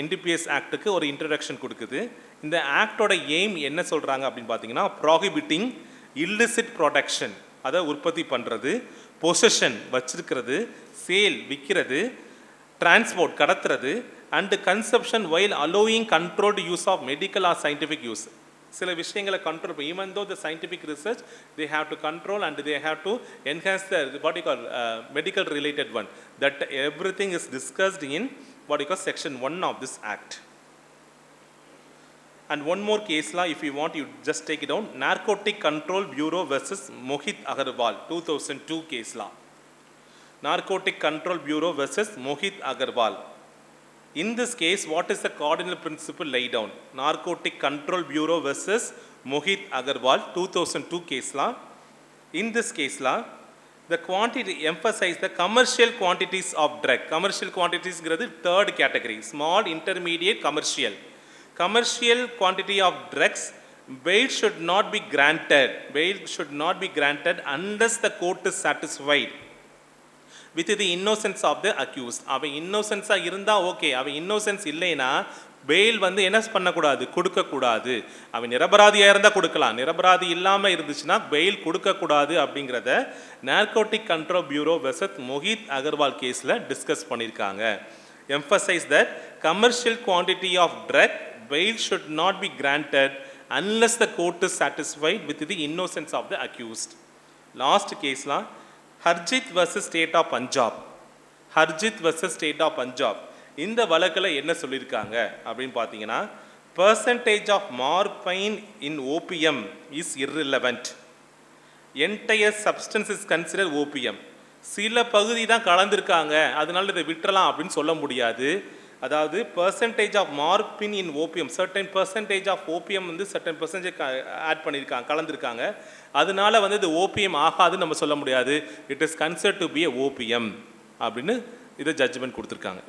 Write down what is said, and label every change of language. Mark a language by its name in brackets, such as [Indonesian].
[Tamil] NDPS ஆக்டுக்கு ஒரு introduction கொடுக்குது. இந்த ஆக்டோட எய்ம் என்ன சொல்கிறாங்க அப்படின்னு பார்த்தீங்கன்னா, [English] prohibiting illicit production, [Tamil] அதை உற்பத்தி பண்ணுறது, பொசஷன் வச்சிருக்கிறது, சேல் விற்கிறது, transport கடத்துறது, and consumption [English] While allowing controlled use of medical or scientific use. [Tamil] சில விஷயங்களை கண்ட்ரோல் பண்ணி, [English] Even though the scientific research they have to control and they have to enhance the what you call medical related one. That everything is discussed in what you call section 1 of this act. And one more case law, if you want, you just take it down. Narcotic Control Bureau versus Mohit Agarwal, 2002 case law. Narcotic Control Bureau versus Mohit Agarwal. In this case, what is the cardinal principle laid down? Narcotic Control Bureau versus Mohit Agarwal, 2002 case law. In this case law, the quantity emphasize the commercial quantities of drug. Commercial quantities is the third category, small, intermediate, commercial. Commercial quantity of drugs, bail should not be granted. Bail should not be granted unless the court is satisfied with the innocence of the accused. [Tamil] அவன் இன்னோசென்ஸாக இருந்தால் okay, அவன் innocence இல்லைன்னா fail வந்து என்ன பண்ணக்கூடாது, கொடுக்கக்கூடாது. அவன் நிரபராதியாக இருந்தால் கொடுக்கலாம், நிரபராதி இல்லாமல் இருந்துச்சுன்னா பெயில் கொடுக்கக்கூடாது. அப்படிங்கிறத narcotic control bureau versus Mohit Agarwal கேஸில் டிஸ்கஸ் பண்ணியிருக்காங்க. [English] Emphasise that commercial quantity of drug bail should not be granted unless the court is satisfied with the innocence of the accused. Last case law, Harjit versus State of Punjab. Harjit versus State of Punjab. [Tamil] இந்த வழக்கில் என்ன சொல்லியிருக்காங்க அப்படின்னு பார்த்தீங்கன்னா, [English] percentage of morphine in opium is irrelevant. Entire substance is considered opium. [Tamil] சில பகுதி தான் கலந்துருக்காங்க, அதனால இதை விட்டுறலாம் அப்படின்னு சொல்ல முடியாது. அதாவது [English] percentage of morphine in opium, [Tamil] certain percentage of opium வந்து சர்டன் பர்சன்டேஜ் ஆட் பண்ணியிருக்காங்க, கலந்துருக்காங்க, அதனால வந்து இது ஓபிஎம் ஆகாதுன்னு நம்ம சொல்ல முடியாது. [English] it is considered to be a opium [Tamil] அப்படின்னு இதை ஜட்ஜ்மெண்ட் கொடுத்துருக்காங்க.